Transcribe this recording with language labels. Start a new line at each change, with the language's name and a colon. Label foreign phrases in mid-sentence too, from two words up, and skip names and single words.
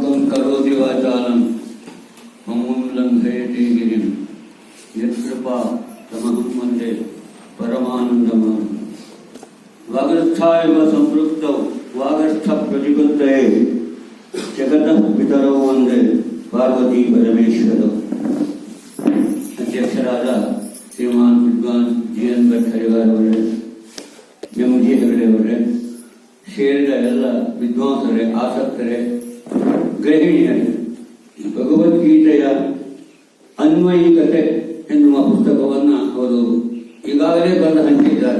Sanskrit: ಕರೋತಿ ವಾಚಾಲಂ ಮಮ್ಮಂ ಲಂಘಯತೆ ಗಿರಿಂ ಯತ್ಕೃಪಾ ತಮಹಂ ವಂದೇ ಪರಮಾನಂದಮಂ. ವಾಗರ್ಥಾಯವ ಸಂಪೃಕ್ತೌ ವಾಗರ್ಥ ಪ್ರತಿಪತ್ತಯೇ ಜಗತಃ ಪಿತರೌ ವಂದೇ ಪಾರ್ವತಿ ಪರಮೇಶ್ವರೌ.
Kannada: ಅಧ್ಯಕ್ಷರಾದ ಶ್ರೀಮಾನ್ ವಿದ್ವಾನ್ ಜಿ ಎನ್ ಭಟ್ಟರಿಗಾರವರೇ, ಎಂ ಜಿ ಹೆಗಡೆಯವರೇ, ಸೇರಿದ ಎಲ್ಲ ವಿದ್ವಾಂಸರೇ, ಆಸಕ್ತರೇ, ಗೃಹಿಣಿಯರೇ, ಭಗವದ್ಗೀತೆಯ ಅನ್ವಯಿಕತೆ ಎನ್ನುವ ಪುಸ್ತಕವನ್ನು ಅವರು ಈಗಾಗಲೇ ಬಂದು ಹಂಚಿದ್ದಾರೆ.